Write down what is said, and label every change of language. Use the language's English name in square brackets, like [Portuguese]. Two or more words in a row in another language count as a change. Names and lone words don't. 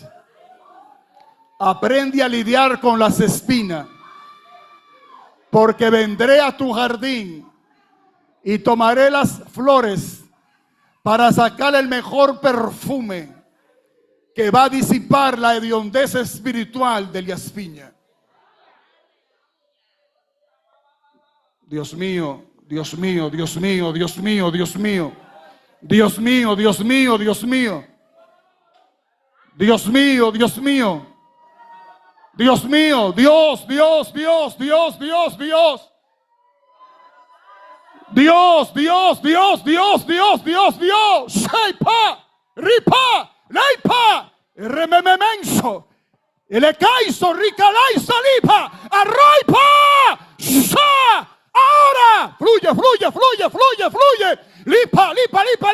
[Spanish] Aprende a lidiar con las espinas, porque vendré a tu jardín y tomaré las flores para sacar el mejor perfume que va a disipar la hediondez espiritual de la espiña. Dios mío, Dios mío, Dios mío, Dios mío, Dios mío, Dios mío, Dios mío, Dios mío, Dios mío, Dios mío, Dios mío, Dios, Dios, Dios, Dios, Dios, Dios, Dios, Dios, Dios, Dios, Dios, Dios, Dios, Shaipa, Ripa, Leipa, Rememenso, Elekaiso, Ricalai, Salipa, Arroipa, Sha. Ahora, fluye, fluye, fluye, fluye, fluye. Lipa, lipa,